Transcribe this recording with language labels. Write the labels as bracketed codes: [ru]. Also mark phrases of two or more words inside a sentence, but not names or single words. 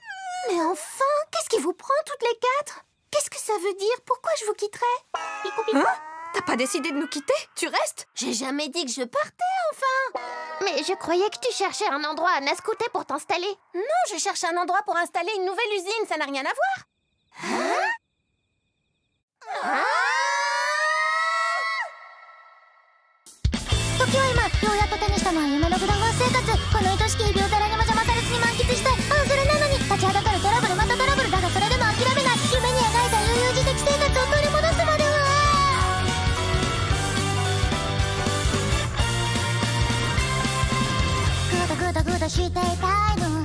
[fr] Mais enfin, qu'est-ce qui vous prend toutes les quatre? Qu'est-ce que ça veut dire? Pourquoi je vous quitterais? Picou, picou. Hein? T'as pas décidé de nous quitter? Tu restes? J'ai jamais dit que je partais, enfin! Mais je croyais que tu cherchais un endroit à Nascoutet pour t'installer. Non, je cherche un endroit pour installer une nouvelle usine, ça n'a rien à voir. Hein? Ah! [ja] 時は今、ようやっと手にしたのは夢のグランガン生活。この愛しき日々を誰にも邪魔されずに満喫したい。ああ、それなのに立ちはだかるトラブル、またトラブルだがそれでも諦めない。夢に描いた悠々自適生活を取り戻すまでは。グダグダグダしていたいの。